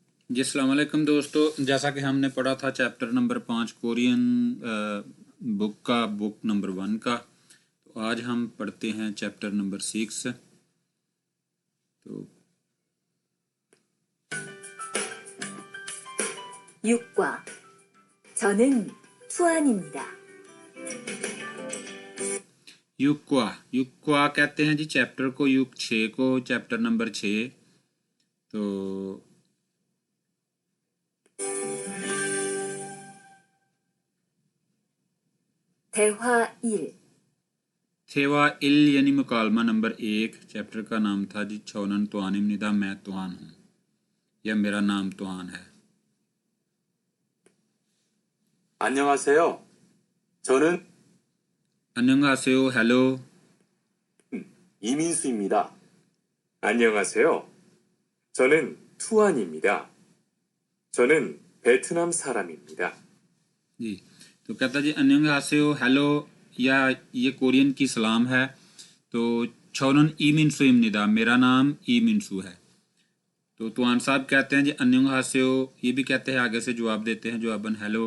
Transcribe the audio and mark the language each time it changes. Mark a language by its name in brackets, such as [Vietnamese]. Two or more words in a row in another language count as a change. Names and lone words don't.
[Urdu] جی السلام علیکم دوستو، جیسا کہ ہم نے پڑھا تھا [English] chapter number 5 Korean book number 1 [Urdu] का। تو آج ہم پڑھتے ہیں [English] chapter number 6. [Urdu] तो [Korean] 6과 저는 투안입니다. [Urdu] یُکوا کہتے ہیں جی چیپٹر کو، یُگ 6 کو, [English] chapter number 6. [Urdu] तो [Korean] 대화 1. 대화 일 [Urdu] یعنی مکالمہ نمبر 1. چیپٹر کا نام تھا جی [Korean] 저는 투안입니다, [Urdu] میں توان ہوں یا میرا نام توان ہے. [Korean] 안녕하세요. 저는 अन्यंगासेओ हेलो। 이민수입니다. 안녕하세요. 저는 투안입니다. 저는 베트남 사람입니다. [Urdu] جی، تو کہتا جی انیونگاسیو ہیلو، یا یہ کورین کی سلام ہے. तो [Korean] 저는 이민수입니다, [Urdu] میرا نام ای منسو ہے. تو توان صاحب کہتے ہیں جی انیونگاسیو، یہ بھی کہتے ہیں، آگے سے جواب دیتے ہیں جواباً ہیلو.